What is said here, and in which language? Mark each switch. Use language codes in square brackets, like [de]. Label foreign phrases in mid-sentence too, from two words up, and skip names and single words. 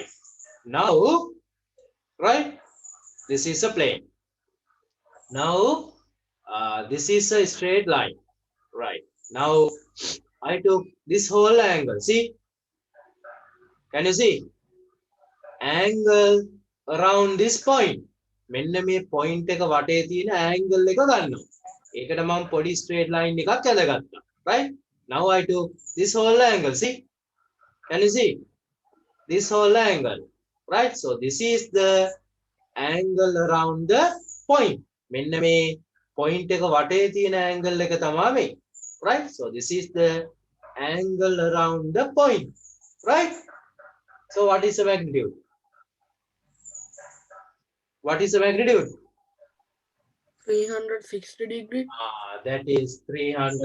[en] Now. Right. This is a plane. Now. This is a straight line. Right. Now I took this whole angle. See? Can you see? Angle around this point. [si] මෙන්න මේ point එක වටේ තියෙන angle එක ගන්නවා. ඒකට මම පොඩි [en] straight line [si] එකක් ඇඳගත්තා. [en] Right? Now I took this whole angle. See? Can you see? This whole angle. Right? So this is the angle around the point. [si] මෙන්න මේ point එක වටේ තියෙන angle එක තමයි මේ. [en] Right? So this is the angle around the point. Right? So what is the magnitude? What is the magnitude? 360 degree. That is 300